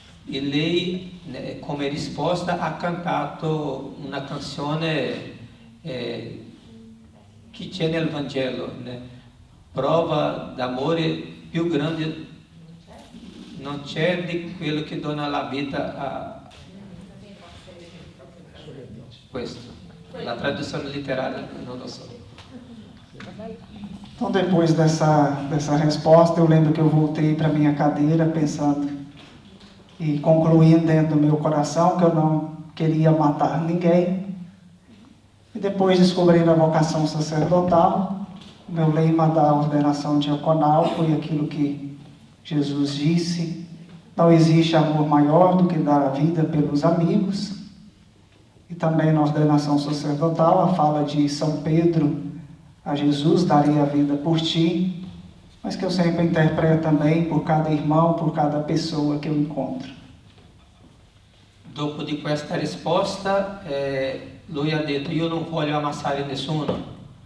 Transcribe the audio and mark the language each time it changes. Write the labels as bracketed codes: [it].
[it] E lei, come risposta, ha cantato una canzone che c'è nel Vangelo, né? Prova d'amore più grande non c'è di quello che dona la vita a questo. La traduzione letterale non lo so. [pt] Então, depois dessa resposta, eu lembro que eu voltei para minha cadeira pensando e concluindo dentro do meu coração que eu não queria matar ninguém. E depois descobrindo a vocação sacerdotal, o meu lema da ordenação diaconal foi aquilo que Jesus disse, não existe amor maior do que dar a vida pelos amigos. E também na ordenação sacerdotal, a fala de São Pedro a Jesus, darei a vida por ti, mas que eu sempre interpreto também por cada irmão, por cada pessoa que eu encontro. [it] Dopo di questa risposta, lui ha detto, io non voglio ammazzare nessuno.